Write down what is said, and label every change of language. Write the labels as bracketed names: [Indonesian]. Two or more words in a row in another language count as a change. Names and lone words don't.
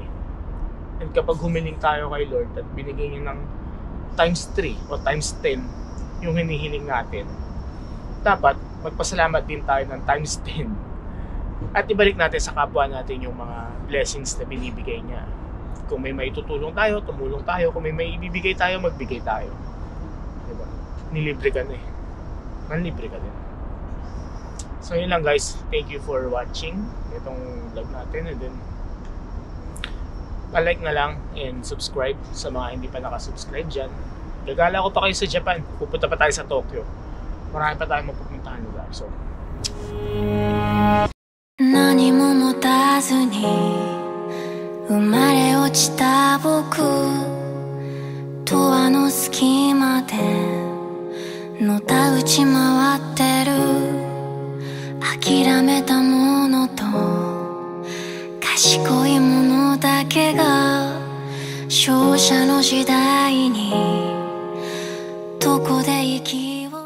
[Filipino] And kapag humiling tayo kay Lord at binigay niya ng times 3 o times 10 yung hinihiling natin, dapat magpasalamat din tayo ng times 10 at ibalik natin sa kapwa natin yung mga blessings na binibigay niya. Kung may maitutulong tayo, tumulong tayo. Kung may maibibigay tayo, magbigay tayo. Diba? Nilibre ka na eh. Manlibre ka din. So yun lang guys, [English] thank you for watching [Filipino] itong vlog natin, [English] and then [Filipino] pa-like na lang and subscribe sa mga hindi pa nakasubscribe dyan. Gagala ko pa kayo sa Japan, pupunta pa tayo sa Tokyo, marami pa tayong mapupuntahan lugar. So [Japanese] 何も持たずに生まれ落ちた僕とあの隙間でのたうち回ってる諦めたものと賢いものだけが勝者の時代にどこで生き